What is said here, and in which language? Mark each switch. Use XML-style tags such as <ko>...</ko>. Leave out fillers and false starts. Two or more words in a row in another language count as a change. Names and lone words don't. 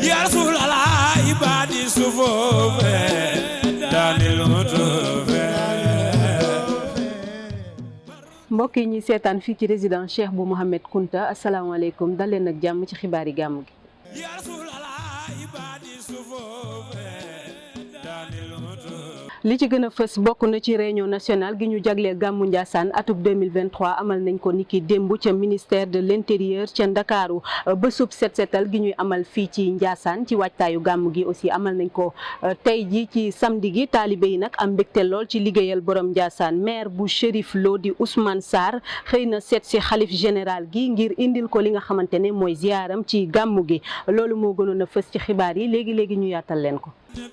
<ar>يا رسول الله عبادي صفوف داني المطوف</ar> <wo>mbokk yi ñuy seetaan fii ci résidence Cheikh bu Mouhamed Kunta asalaamaaleykum dal leen ak jàmm ci xibaari gàmm gi.</wo> <ar>يا رسول الله عبادي صفوف داني المطوف</ar> <wo>li ci gën a fës bokk na ci</wo> <fr>réunion nationale</fr> <wo>gi ñu jagleel gàmmu Ndiassane atub 2023 amal nañ ko niki démb ca</wo> <fr>ministère de l'intérieur</fr> <wo>ca Ndakaaru bésub set setal gi ñuy amal fii ci Ndiassane ci waajtaayu gàmmu gi aussi amal nañ ko tey ji ci samedi gi taalibe yi nag am mbégte lool ci liggéeyal borom Ndiassane maire bu Chérif Lo di Ousmane Sarr xëy na seet si xalif général gi ngir indil ko li nga xamante ne mooy ziyaaram ci gàmmu gi loolu moo gënoon a fës ci xibaar yi léegi ñu yaatal leen ko.</wo>